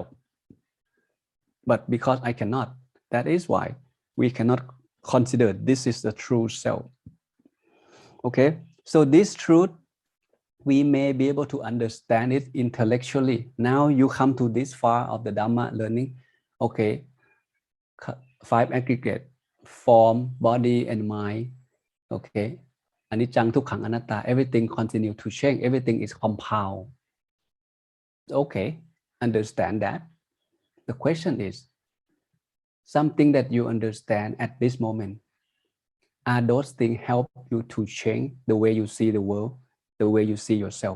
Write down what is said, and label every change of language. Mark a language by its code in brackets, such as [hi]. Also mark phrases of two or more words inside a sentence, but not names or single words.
[en] But because I cannot, that is why we cannot consider this is the true self. Okay, so this truth, we may be able to understand it intellectually. Now you come to this far of the Dhamma learning. Okay, 5 aggregate, form, body, and mind. [pi] Okay, anicca, dukkha, anatta, [en] everything continue to change. Everything is compound. Okay, understand that. The question is, something that you understand at this moment, are those things help you to change the way you see the world, the way you see yourself?